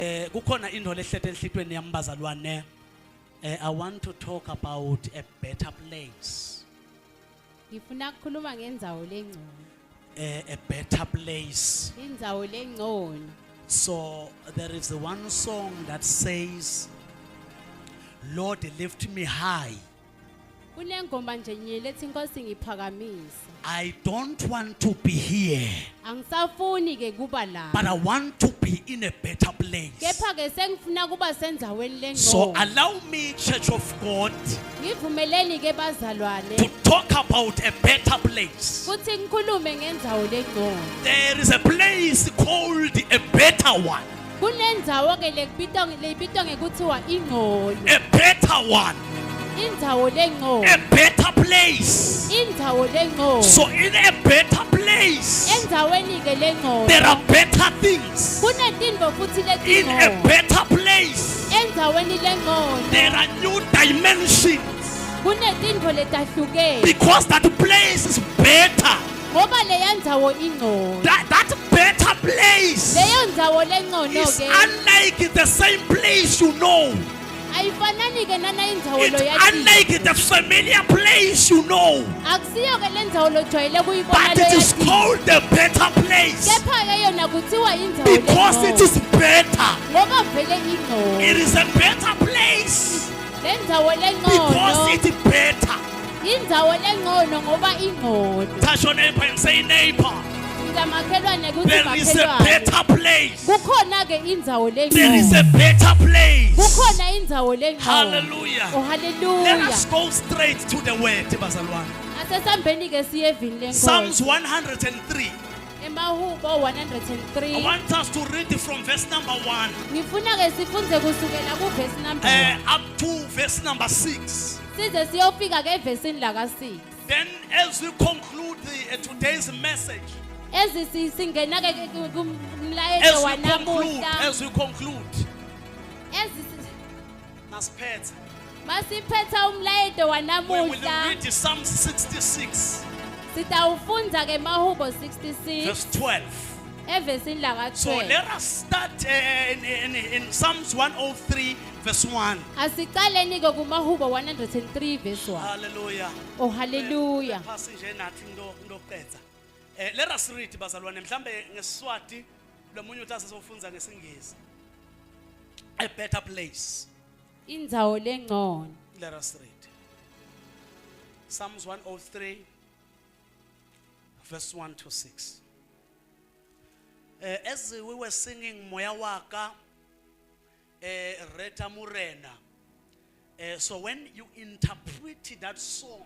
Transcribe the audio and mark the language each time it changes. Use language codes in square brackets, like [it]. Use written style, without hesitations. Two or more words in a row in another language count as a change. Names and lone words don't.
[ss] Kukhona into lehlete enhlitweni yami bazalwane. [en] I want to talk about a better place. [ss] Ngifuna ukukhuluma ngendzawo lengcono. [en] A better place. [ss] Indzawo lengcono. [en] So there is one song that says, Lord, lift me high. [ss] Kunengoma nje lethi Nkosi ngiphakamisa. [en] I don't want to be here, [ss] Angisafuni ke kuba la. [en] but I want to be in a better place. [ss] Kepha ke sengifuna kuba sendzaweni So lengcono. [en] allow me, Church of God, [ss] Ngivumeleni ke bazalwane. [en] to talk about a better place. [ss] Futhi ngikhulume ngendzawo lengcono. [en] There is a place called a better one. [ss] Kunendzawo ke lebitwa ngekuthiwa ingcono. [en] A better one. [ss] Indzawo lengcono. [en] A better place. [ss] Indzawo lengcono. [en] So in a better place, [ss] Endzaweni ke lengcono. [en] there are better things. [ss] Kunetintfo futhi [en] In a [ss] letingcono. [en] better place, [ss] Endzaweni lengcono. [en] there are new dimensions. [ss] Kunetintfo letahlukene. [en] Because that place is better. [ss] Ngoba leya ndzawo ingcono. [en] That better place [ss] Leyo ndzawo lengcono is ke [en] unlike the same place you know. [ss] ayifanani ke nana indzawo It's loyathi. [en] unlike the familiar place you know. [ss] Akusiyo ke le ndzawo lojwayele kuyibona [en] But it is [ss] loyathi. [en] called a better place. [ss] Kepha ke yona kuthiwa indzawo [en] Because it [ss] lengcono. [en] is better. [ss] Ngoba vele ingcono. [en] It is a better place. [ss] Le ndzawo Because lengcono. [en] it is better. [ss] Indzawo lengcono ngoba ingcono. [en] Touch your neighbor and say, neighbor, [ss] Ngizamakhelwane kuthi [en] there is a [ss] makhelwane. [en] better place. [ss] Kukhona ke indzawo [en] There is a [ss] lengcono. [en] better place. [ss] Kukhona indzawo lengcono. Hallelujah. Oh Let hallelujah. [en] us go straight to the word, [ss] bazalwane. Asesambeni ke siye evini Psalms lenkosi. 103. Emahubo I 103. [en] want us to read from verse number 1 [ss] Ngifuna ke sifunze kusukela ku [en] verse number 1. up to verse number 6. [ss] Size siyofika ke evesini la ka 6. [en] Then, as we conclude today's message, [ss] Singena ke kumlayezo wanamuhla. [en] as we conclude, [ss] Ezi Naspet, masiphetha umlayezo [en] we will [ss] wanamuhla. [en] read Psalms 66, [ss] Sitawufundza ke Mahubo verse 66 12. evesini la ka So 12. [en] let us start in Psalms 103, verse 1. [ss] Asicaleni ke kuMahubo 103 verse 1. Hallelujah. Oh hallelujah. [en] Let us read [ss] bazalwane mhlambe ngeSiswati lomunye uthi asesofunza ngesingisi. [en] A better place. [ss] Indzawo lengcono. [en] Let us read. Psalms 103 verse 1 to 6. As we were singing [st] Moya Waka Reta Murena, [en] so when you interpret that song,